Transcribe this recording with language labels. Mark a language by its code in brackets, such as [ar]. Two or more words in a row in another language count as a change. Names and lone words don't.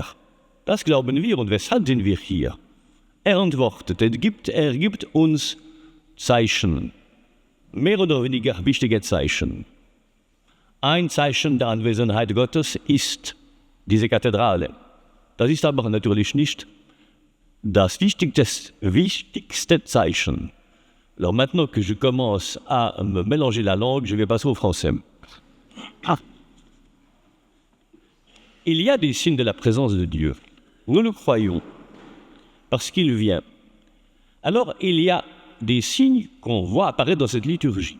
[de] Das glauben wir und weshalb sind wir hier? Er antwortet, er gibt uns Zeichen. Mehr oder weniger wichtige Zeichen. Ein Zeichen der Anwesenheit Gottes ist diese Kathedrale. Das ist aber natürlich nicht das wichtigste Zeichen. [fr] Alors maintenant que je commence à me mélanger la langue, je vais passer au français. Il y a des signes de la présence de Dieu. Nous le croyons, parce qu'il vient. Alors, il y a des signes qu'on voit apparaître dans cette liturgie.